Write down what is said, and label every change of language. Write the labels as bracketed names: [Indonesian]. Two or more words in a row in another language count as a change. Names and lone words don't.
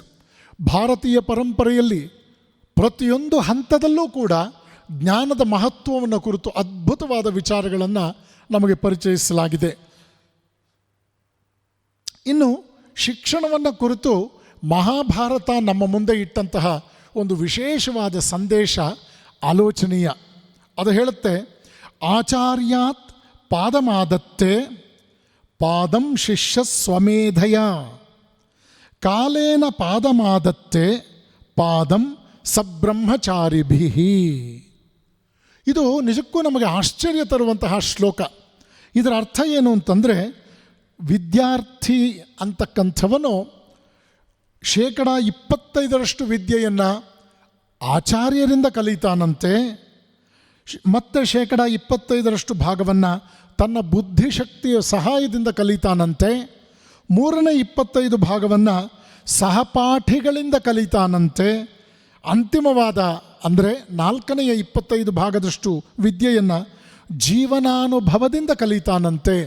[Kannada] ಭಾರತೀಯ ಪರಂಪರೆಯಲ್ಲಿ ಪ್ರತಿಯೊಂದು ಹಂತದಲ್ಲೂ ಕೂಡ ಜ್ಞಾನದ ಮಹತ್ವವನ್ನು ಕುರಿತು ಅದ್ಭುತವಾದ ವಿಚಾರಗಳನ್ನು ನಮಗೆ ಪರಿಚಯಿಸಲಾಗಿದೆ. ಇನ್ನು ಶಿಕ್ಷಣವನ್ನು ಕುರಿತು ಮಹಾಭಾರತ ನಮ್ಮ ಮುಂದೆ ಇಟ್ಟಂತಹ ಒಂದು ವಿಶೇಷವಾದ ಸಂದೇಶ ಆಲೋಚನೀಯ. ಅದು ಹೇಳುತ್ತೆ, [Sanskrit] ಆಚಾರ್ಯಾತ್ ಪಾದಮಾದತ್ತೆ ಪಾದಂ ಶಿಷ್ಯ ಸ್ವಮೇಧಯ ಕಾಲೇನ ಪಾದಮಾದತ್ತೆ ಪಾದಂ ಸಬ್ರಹ್ಮಚಾರಿಭಿ. [Kannada] ಇದು ನಿಜಕ್ಕೂ ನಮಗೆ ಆಶ್ಚರ್ಯ ತರುವಂತಹ ಶ್ಲೋಕ. ಇದರ ಅರ್ಥ ಏನು ಅಂತಂದರೆ, ವಿದ್ಯಾರ್ಥಿ ಅಂತಕ್ಕಂಥವನು 25% ವಿದ್ಯೆಯನ್ನು ಆಚಾರ್ಯರಿಂದ ಕಲಿತಾನಂತೆ, ಮತ್ತು 25% ಭಾಗವನ್ನು ತನ್ನ ಬುದ್ಧಿಶಕ್ತಿಯ ಸಹಾಯದಿಂದ ಕಲಿತಾನಂತೆ, 25 ಭಾಗವನ್ನು ಸಹಪಾಠಿಗಳಿಂದ ಕಲಿತಾನಂತೆ, ಅಂತಿಮವಾದ ಅಂದರೆ 25 ಭಾಗದಷ್ಟು ವಿದ್ಯೆಯನ್ನು ಜೀವನಾನುಭವದಿಂದ ಕಲಿತಾನಂತೆ.